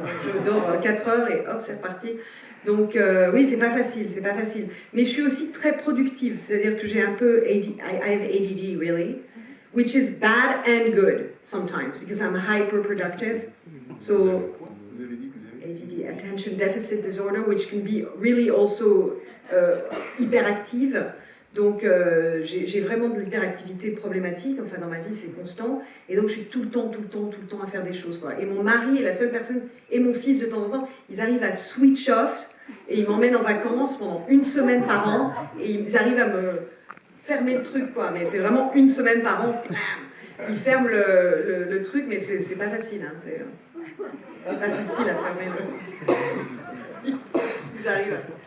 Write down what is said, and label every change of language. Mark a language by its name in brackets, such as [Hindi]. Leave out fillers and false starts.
[French] Donc je dors 4 heures et hop, c'est reparti. Donc oui, c'est pas facile, c'est pas facile. Mais je suis aussi très productive, c'est-à-dire que j'ai un peu [English] I have ADD, really, which is bad and good sometimes, because I'm hyper productive. So [French] Vous avez dit que vous avez... [English] ADD, Attention Deficit Disorder, which can be really also hyperactive. [French] Donc j'ai vraiment de l'hyperactivité problématique, enfin dans ma vie c'est constant, et donc je suis tout le temps à faire des choses, quoi. Et mon mari est la seule personne, et mon fils de temps en temps, ils arrivent à [English] switch off, [French] et ils m'emmènent en vacances pendant 1 semaine par an, et ils arrivent à me fermer le truc, quoi, mais c'est vraiment 1 semaine par an, blam, ils ferment le truc, mais c'est pas facile, hein, c'est pas facile à fermer le... Ils arrivent.